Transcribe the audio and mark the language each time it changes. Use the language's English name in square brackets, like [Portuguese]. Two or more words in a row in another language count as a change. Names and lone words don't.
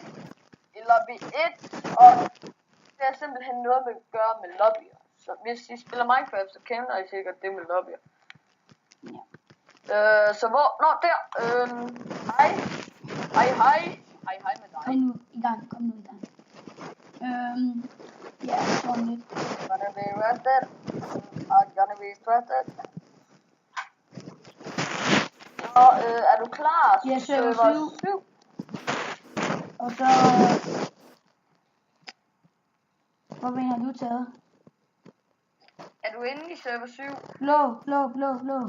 [Danish] I lobby 1, og det er simpelthen noget med at gøre med lobbyer. Så hvis I spiller Minecraft, så kender I sikkert det med lobbyer. Ja. Så hvor? Nå, der. Hej. Hej med dig. Kom nu i gang. Ja, sådan lidt. [English] Gonna be arrested. I'm gonna be stressed. [Danish] Og er du klar? Ja, server 7. Og så... Hvorfor har du taget? Er du inde i server 7? Blå.